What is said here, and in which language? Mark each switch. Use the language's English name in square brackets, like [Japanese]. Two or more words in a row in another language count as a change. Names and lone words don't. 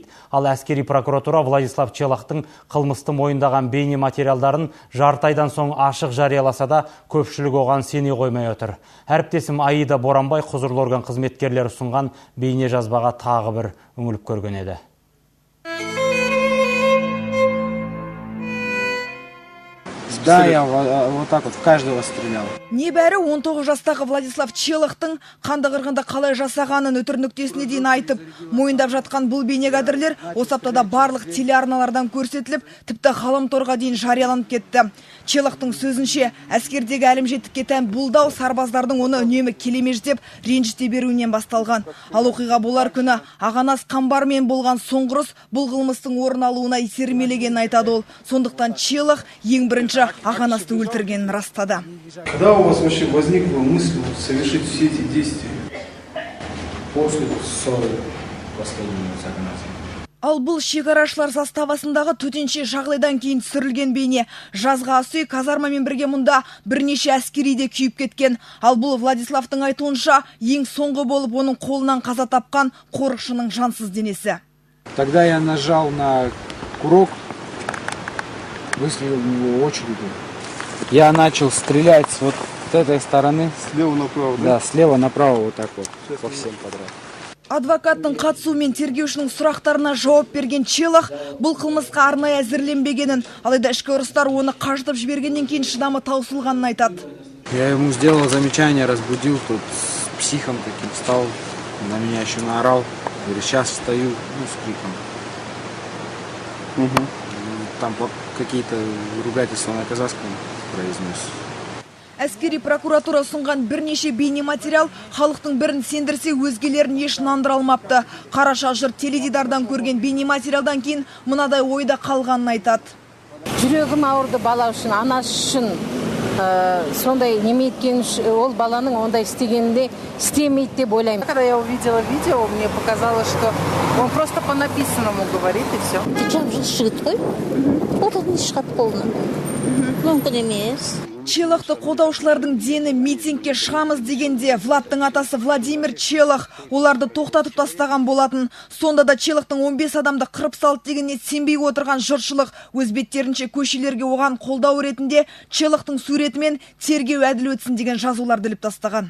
[Kazakh] Ал әскери прокуратура Владислав Челақтың қылмысты мойындаған бейне материалдарын жарты айдан соң ашық жарияласа да, көпшілік оған сене қоймай отыр. Әріптесім Аида Боранбай құзырлы орган қызметкерлері ұсынған бейне жазбаға тағы бір үңіліп көрген еді. [Russian] Да, я вот так вот в каждого стрелял. [Kazakh] Небәрі 19 жастағы Владислав Челақтың қанды қырғында қалай жасағанын өтір нүктесіне дейін айтып, мойындап жатқан бұл бейнекадрлер осы аптада барлық телеарналардан көрсетіліп, тіпті ғаламторға дейін жарияланып кетті. Челақтың сөзінше, әскердегі әлімжеттікке тән бұлдау сарбаздардың оны үнемі келемеждеп, ренжіте беруінен басталған. Ал оқиға болар күні ағанас қамбармен болған соңғырыс бұл қылмыстың орын алуына итермелегенін айтады ол. Сондықтан Челақ ең бірінші ағанасты өлтіргенін растады. [Russian] Когда у вас вообще возникла мысль совершить все эти действия? После ссоры последнего с Ағанасом. [Kazakh] Ал бұл шекарашылар заставасындағы төтенше жағдайдан кейін түсірілген бейне. Жазға асы казармамен бірге мұнда бірнеше әскери де күйіп кеткен. Ал бұл Владиславтың айтуынша ең соңғы болып оның қолынан қаза тапқан қорықшының жансыз денесі. [Russian] Тогда я нажал на курок, выстрелил в него очередью. Я начал стрелять с вот этой стороны. Слева направо, да? Да, слева направо вот так вот, по всем подряд. [Kazakh] Адвокаттың қатысуымен тергеушінің сұрақтарына жауап берген Челақ бұл қылмысқа арнайы әзірленбегенін, алайда ішкі ұрыстар оны қажытып жібергеннен кейін шыдамы таусылғанын айтады. [Russian] Я ему сделал замечание, разбудил, тут с психом таким стал, на меня еще наорал. Говорю, сейчас встаю, с криком. Там какие-то ругательства на казахском произнес. [Kazakh] Әскери прокуратура ұсынған бірнеше бейне материал халықтың бірін сендірсе өзгелерін еш нандыра алмапты. Қараша жұрт теледидардан көрген бейне материалдан кейін мынадай ойда қалғанын айтады. Жүрегім ауырды бала үшін, анасы үшін сондай неме еткен ол баланың ондай істегенде істемейді деп ойлаймын. [Russian] Когда я увидела видео, мне показалось, что он просто по написанному говорит и все. [Kazakh] Челақты қолдаушылардың дені митингке шығамыз дегенде Владтың атасы Владимир Челах оларды тоқтатып тастаған болатын. Сонда да Челахтың 15 адамды қырып салды дегеніне сенбей отырған жұртшылық өз беттерінше көшелерге оған қолдау ретінде Челахтың суретімен тергеу әділ өтсін деген жазуларды іліп тастаған.